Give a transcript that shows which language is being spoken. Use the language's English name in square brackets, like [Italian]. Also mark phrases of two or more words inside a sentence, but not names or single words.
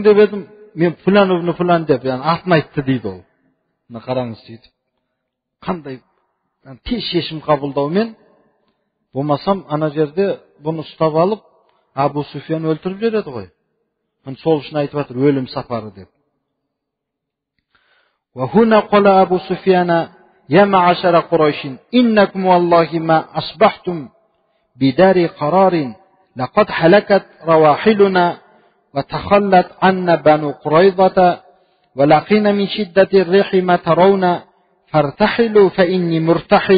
[Kazakh] деп едім, "Мен Фулан ибн Фулан" деп, яғни атын айтты дейді ол. Мына қараңыз сөйтіп. Қандай тез шешім қабылдаумен, болмасам ана жерде бұны ұстап алып Абу Суфиян өлтіріп жібереді ғой. Сол үшін айтып жатыр өлім сапары деп. [Arabic] وَهُنَا قَالَ أَبُو سُفْيَانَ يَا مَعْشَرَ قُرَيْشٍ إِنَّكُمْ وَاللَّهِ مَا أَصْبَحْتُمْ بِدَارِ قَرَارٍ لَقَدْ هَلَكَتْ رَوَاحِلُنَا وَتَخَلَّتْ عَنَّا بَنُو قُرَيْظَةَ وَلَقِينَا مِنْ شِدَّةِ الرِّيحِ مَا تَرَوْنَ فَارْتَحِلُوا فَإِنِّي مُرْتَحِلٌ.